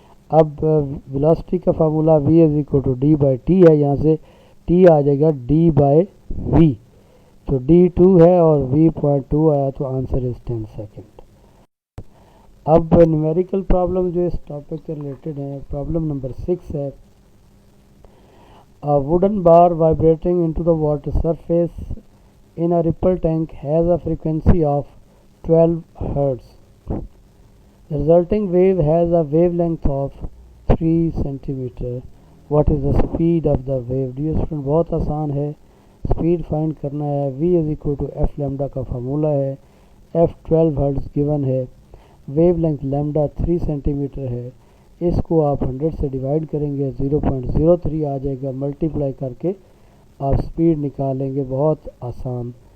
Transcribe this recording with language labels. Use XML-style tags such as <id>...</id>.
<ur>اب ویلاسٹی کا formula v is equal to D by T ہے, یہاں سے ٹی آ جائے گا ڈی بائی وی, تو ڈی 2 ہے اور v 0.2 آیا, تو</ur> <en>Answer is 10 second.</en> <ur>اب نیومیریکل پرابلم جو اس ٹاپک سے ریلیٹڈ ہے, پرابلم نمبر 6 ہے.</ur> <en>A wooden bar vibrating into the water surface in a ripple tank has a frequency of 12 Hz. The resulting wave has a wavelength of 3 cm. What is the speed of the wave? Dear student,</en> <ur>بہت آسان ہے, speed find کرنا ہے. v is equal to F lambda کا formula ہے, F 12 hertz given ہے, wave length lambda 3 centi metre ہے. اس کو آپ 100 سے ڈیوائڈ کریں گے, 0.03 آ جائے گا, ملٹیپلائی کر کے آپ اسپیڈ نکالیں گے, بہت آسان.</ur>